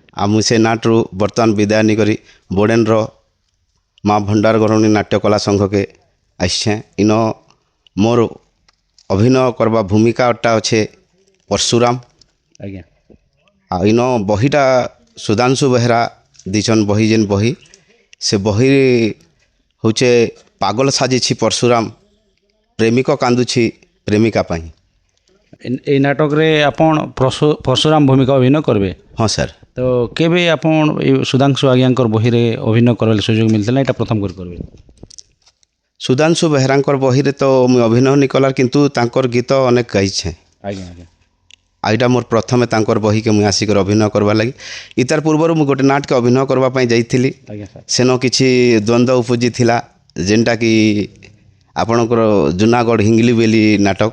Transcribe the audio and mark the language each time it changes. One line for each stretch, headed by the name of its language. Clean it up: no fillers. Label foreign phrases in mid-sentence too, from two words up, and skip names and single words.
Odia: ଆଉ ମୁଁ ସେ ନାଟରୁ ବର୍ତ୍ତମାନ ବିଦାୟ ନେଇକରି ବୋଡ଼େନର ମା ଭଣ୍ଡାର ଘରଣୀ ନାଟ୍ୟକଲା ସଂଘକେ ଆସିଛେଁ ଇନ ମୋର ଅଭିନୟ କରବା ଭୂମିକାଟା ଅଛେ ପରଶୁରାମ ଆଜ୍ଞା ଆଉ ଇନ ବହିଟା ସୁଧାଂଶୁ ବେହେରା ଦେଇଛନ୍ ବହି ଯେନ୍ ବହି ସେ ବହି ହଉଛେ ପାଗଲ ସାଜିଛି ପରଶୁରାମ ପ୍ରେମିକ କାନ୍ଦୁଛି ପ୍ରେମିକା ପାଇଁ ଏଇ ନାଟକରେ ଆପଣ ପରଶୁରାମ ଭୂମିକା ଅଭିନୟ କରବେ ହଁ ସାର୍ ତ କେବେ ଆପଣ ଏଇ ସୁଧାଂଶୁ ଆଜ୍ଞାଙ୍କର ବହିରେ ଅଭିନୟ କରାର ସୁଯୋଗ ମିଳଛିଲ ଏଟା ପ୍ରଥମ କରେ କରବେ ସୁଧାଂଶୁ ବେହେରାଙ୍କର ବହିରେ ତ ମୁଇଁ ଅଭିନୟ ନି କଲାର କିନ୍ତୁ ତାଙ୍କର ଗୀତ ଅନେକ ଗାଇଛେଁ ଆଜ୍ଞା ଆଜ୍ଞା ଆଉ ଏଇଟା ମୋର ପ୍ରଥମେ ତାଙ୍କର ବହିକେ ମୁଇଁ ଆସିକରି ଅଭିନୟ କରବାର୍ ଲାଗି ଇତାର ପୂର୍ବରୁ ମୁଁ ଗୋଟେ ନାଟକେ ଅଭିନୟ କରିବା ପାଇଁ ଯାଇଥିଲି ଆଜ୍ଞା ସାର୍ ସେନ କିଛି ଦ୍ୱନ୍ଦ୍ୱ ଉପୁଜିଥିଲା ଯେନ୍ଟାକି ଆପଣଙ୍କର ଜୁନାଗଡ଼ ହିଙ୍ଗଲି ବେଲି ନାଟକ